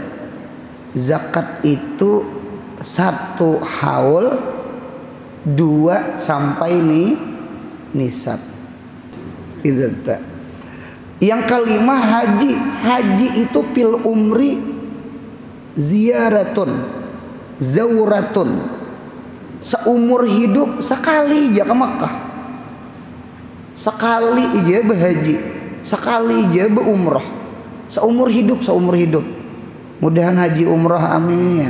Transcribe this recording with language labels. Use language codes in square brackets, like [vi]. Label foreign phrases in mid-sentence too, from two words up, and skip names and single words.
[id] Zakat itu 1 haul 2 sampai nisab. Itu tak. Yang kelima haji. Haji itu [ar] في العمر زيارة, zauratun. [id] Seumur hidup sekali aja ke Makkah. Sekali aja berhaji, sekali aja berumrah. Seumur hidup. Mudahan haji umrah, amin.